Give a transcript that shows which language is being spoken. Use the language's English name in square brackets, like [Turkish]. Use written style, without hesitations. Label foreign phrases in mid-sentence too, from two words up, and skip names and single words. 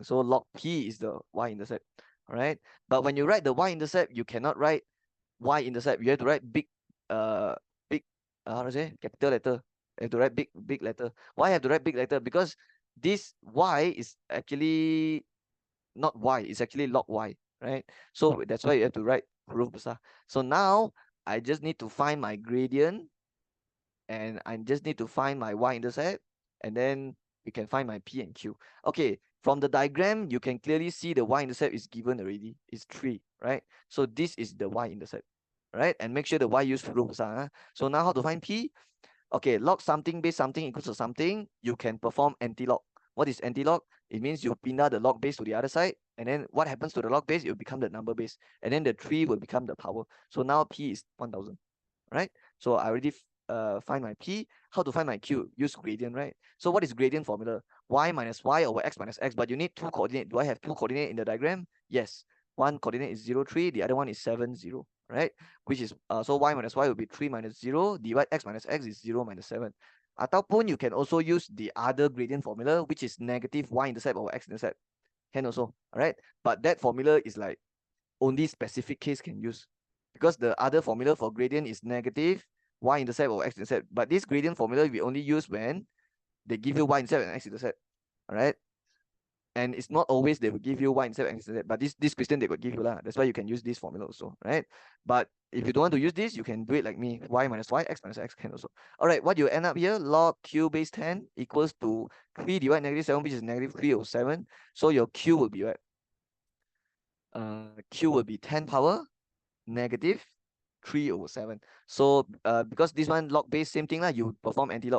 [English] So log p is the y-intercept, all right? But when you write the y-intercept, you cannot write y-intercept. You have to write big, big, how to say, capital letter. You have to write big letter. Why I have to write big letter? Because this y is actually not y, it's actually log y, right? So that's why you have to write [Malay] huruf besar. [English] So now I just need to find my gradient, and I just need to find my y-intercept, and then we can find my p and q. Okay, from the diagram, you can clearly see the y-intercept is given already. It's 3, right? So this is the y-intercept, right? And make sure the y use [Malay] huruf besar. [English] So now how to find p? Okay, log something base something equals to something. You can perform anti-log. What is anti-log? It means you pindah the log base to the other side, and then what happens to the log base? It will become the number base, and then the 3 will become the power. So now p is 1000, right? So I already find my p. How to find my q? Use gradient, right? So what is gradient formula? Y minus y over x minus x, but you need 2 coordinate. Do I have 2 coordinate in the diagram? Yes. One coordinate is 0, 3, the other one is 7, 0, right? Which is, so y minus y will be 3 minus 0, divide x minus x is 0 minus 7. Ataupun you can also use the other gradient formula, which is negative y-intercept over x-intercept. Can also, all right? But that formula is like only specific case can use, because the other formula for gradient is negative y-intercept over x-intercept. But this gradient formula we only use when they give you y-intercept and x-intercept, all right? And it's not always they will give you y-intercept and x-intercept, but this question they will give you lah. That's why you can use this formula also, right? But if you don't want to use this, you can do it like me, y minus y, x minus x can also. All right, what you end up here, log q base 10 equals to 3 divided negative 7, which is negative 3 over 7. So your q will be what? Q will be 10 power negative 3 over 7. So because this one log base, same thing lah, you perform anti-log.